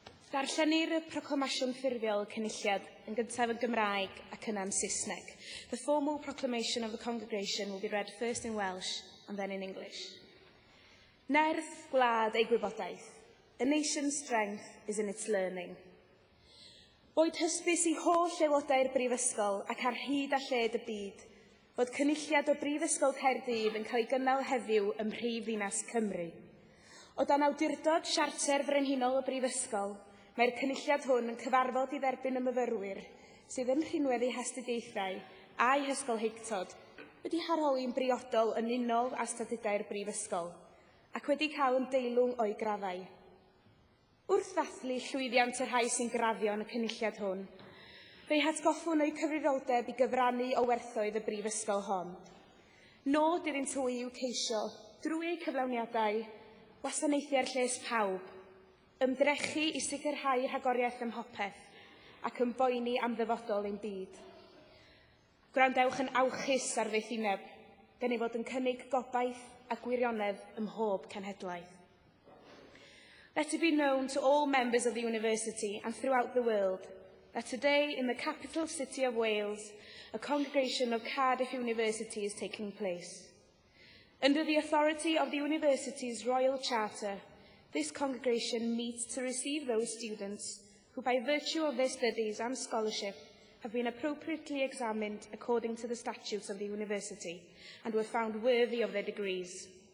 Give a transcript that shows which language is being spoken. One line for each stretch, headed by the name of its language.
Welsh: Darllenir y proclamasiwn ffurfiol cynulliad yn gyntaf yn Gymraeg ac yna'n Saesneg.
English: The formal proclamation of the congregation will be read first in Welsh and then in English.
Welsh: Nerth gwlad ei gwybodaeth.
English: A nation's strength is in its learning.
Welsh: Boed hysbys i holl aelodau'r brifysgol ac ar hyd a lled y byd, bod cynulliad o Brifysgol Caerdydd yn cael ei gynnal heddiw ym mhrifddinas Cymru. O dan awdurdod Siarter Frenhinol y Brifysgol, mae'r cynulliad hwn yn cyfarfod i dderbyn y myfyrwyr sydd yn rhinweddu hestudaethau a'i hysgolheictod wedi harholi'n briodol yn unol â statudau'r Brifysgol ac wedi cael yn deilwng o'i graddau. Wrth ddathlu llwyddiant y rhai sy'n graddio yn y cynulliad hwn, fe'i hatgoffwn o'i cyfrifoldeb i gyfrannu o werthoedd y Brifysgol hon. Nod iddynt hwy i'w ceisio, drwy eu cyflawniadau, wasanaethu'r lles pawb, ymdrechu i sicrhau rhagoriaeth ym mhopeth ac yn boeni am ddyfodol ein byd. Gwrandewch yn awchus ar feithineb, gan ei fod yn cynnig gobaith a gwirionedd ym mhob cenhedlaeth.
English: Let it be known to all members of the university and throughout the world that today in the capital city of Wales, a congregation of Cardiff University is taking place. Under the authority of the university's Royal Charter, this congregation meets to receive those students who, by virtue of their studies and scholarship, have been appropriately examined according to the statutes of the university and were found worthy of their degrees.